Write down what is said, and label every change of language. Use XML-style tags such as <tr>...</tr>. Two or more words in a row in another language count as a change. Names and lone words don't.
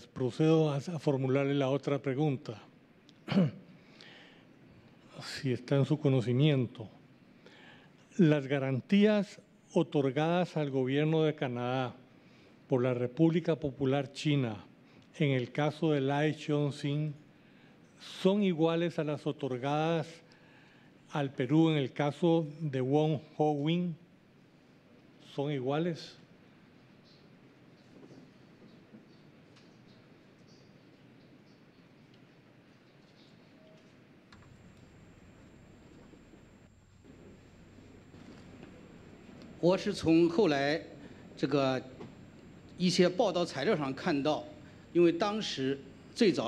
<es>Procedo a formularle la otra pregunta. Si está en su conocimiento, las garantías otorgadas al gobierno de Canadá por la República Popular China en el caso de Lai Xiong-sin son iguales a las otorgadas al Perú en el caso de Wong Ho-win. ¿Son iguales?</es> <zh>我是从后来这个一些报道材料上看到，因为当时最早</zh>